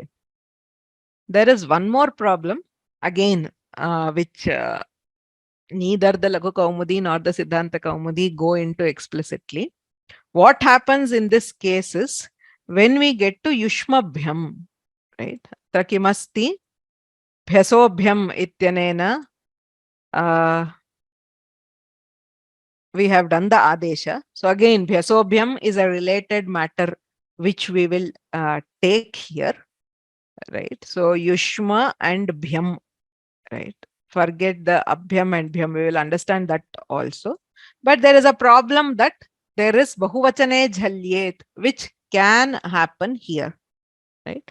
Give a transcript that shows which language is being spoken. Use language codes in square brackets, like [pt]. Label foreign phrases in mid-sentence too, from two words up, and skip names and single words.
[en] There is one more problem, again, which neither the Laghu Kaumudi nor the Siddhanta Kaumudi go into explicitly. What happens in this case is, when we get to Yushmabhyam, right? [sa] Trakimasti bhyasobhyam ityanena [en] we have done the adesha. So again, bhyasobhyam is a related matter which we will take here, right? So yushma and bhyam, right? Forget the abhyam and bhyam. We will understand that also. But there is a problem that there is [sa] bahuvachane jhalyet, [en] which can happen here, right?